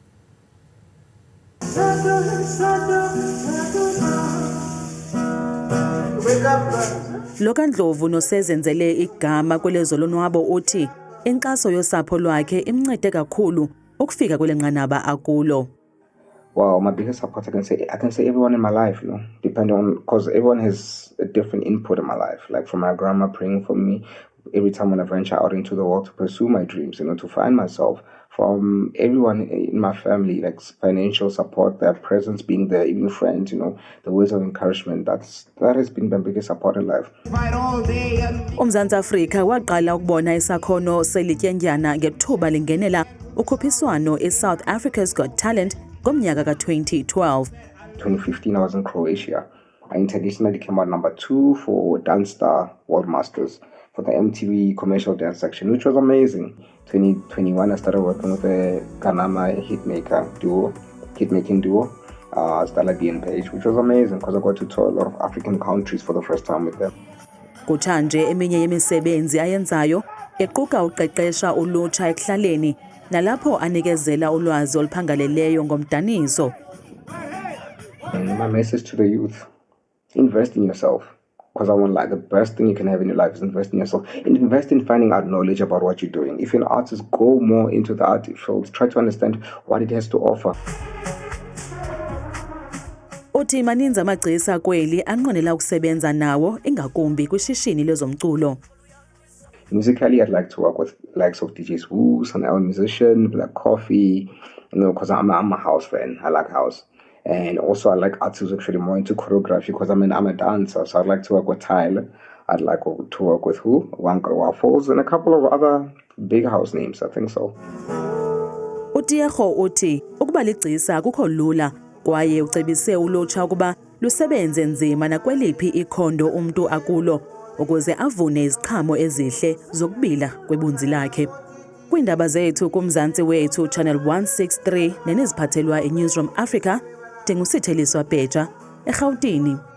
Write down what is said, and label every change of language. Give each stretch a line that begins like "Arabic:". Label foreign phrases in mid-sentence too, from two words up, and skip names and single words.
Xhosa: Lo kaNdlovu nosezenzele igama kwelezolonwabo uthi inkxaso yosapho lwakhe imncede kakhulu ukufika kwele nqanaba akulo.
English: Well, my biggest support, I can say everyone in my life, depending on, because everyone has a different input in my life. Like from my grandma praying for me every time when I venture out into the world to pursue my dreams, to find myself. From everyone in my family, like financial support, their presence being there, even friends, the words of encouragement. That has been my biggest support in life.
Xhosa: UMzantsi Afrika waqala ukubona isakhono selityendyana ngethuba lingenela ukhuphiswano eSouth Africa's Got Talent ngomnyaka ka-2012.
English: 2015, I was in Croatia. I internationally came out number 2 for Dance Star World Masters for the MTV commercial dance section, which was amazing. 2021, I started working with a Kanama hitmaking duo, Stella D and Page, which was amazing because I got to tour a lot of African countries for the first time with them.
Xhosa: Kutshanje eminye yemisebenzi ayenzayo equka uqeqesha ulutsha ekuhlaleni nalapho anikezela ulwazi oluphangaleleyo ngomdaniso.
English: My message to the youth, invest in yourself. Because the best thing you can have in your life is invest in yourself. And invest in finding out knowledge about what you're doing. If you're an artist, go more into the art field. Try to understand what it has to offer.
Xhosa: Uthi maninzi amagcisa kweli anqwenela ukusebenza nawo ingakumbi kwishishini lezomculo.
English: Musically, I'd like to work with likes of DJs Woo, Sun El Musician, Black Coffee, because I'm a house fan. I like house. And also I like artists who's actually more into choreography because I'm a dancer. So I'd like to work with Tyler. I'd like to work with Wonka Waffles and a couple of other big house names, I think so.
Xhosa: uTiego uthi ukuba ligcisa akukho lula kwaye ucebise ulutsha ukuba lusebenze nzima nakweliphi ikhondo umuntu akulo ukuze avune iziqhamo ezihle zokubila kwebunzi lakhe. Kwindaba zethu kumzantsi wethu Channel 163 neneziphathelwa eNewsroom Africa, Dingusitheliswa Bheja, eGauteng.